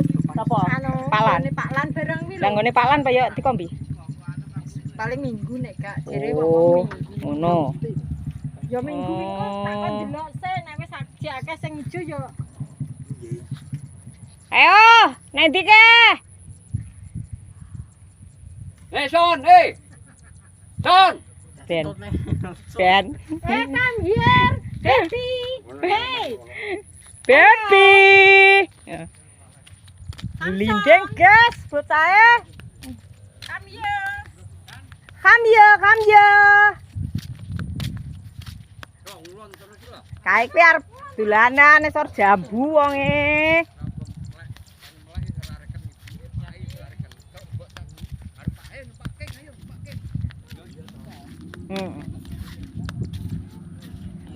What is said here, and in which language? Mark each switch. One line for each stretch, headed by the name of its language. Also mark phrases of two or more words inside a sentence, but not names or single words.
Javanese: Apa? Anu Palan. nggone Pak Lan bareng ki Lah lho. nggone Pak Lan kaya dikombi. Paling minggu nek Kak. Jere Oh, wong minggu. ngono. Ya minggu minggu tak kon Oh. delok se nek wis akeh sing ijo yo. Ayo, nanti ke. Son, Son. Ben. Ben.
English: Come here, baby. Hey.
Javanese: Baby. Lindeng gas bocahe.
English: Come here. Come ya.
Javanese: Kae kuwi arep dolanan esor jambu wonge. Iya.